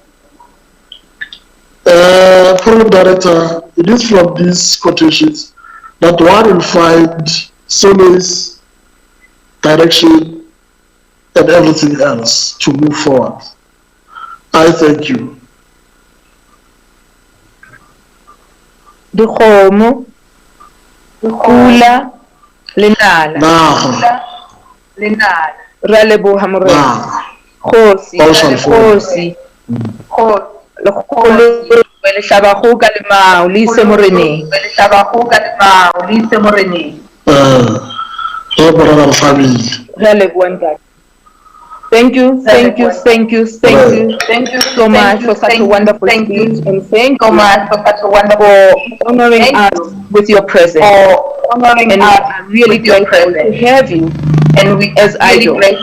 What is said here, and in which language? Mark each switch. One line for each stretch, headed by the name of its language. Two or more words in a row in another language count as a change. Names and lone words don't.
English: Program Director, it is from these quotations that one will find solace, direction, and everything else to move forward. I thank you.
Southern Sotho: Dikgomo, pula, lenala. Nah. Re a leboha morena. Kgosi, kgosi. Lekgolo le hlaba kgoka le mao le ise moreneng. Re a leboha ntate.
English: Thank you so much for such a wonderful speech, and thank you for honoring us with your presence. And we are really grateful to have you, and we as Aido.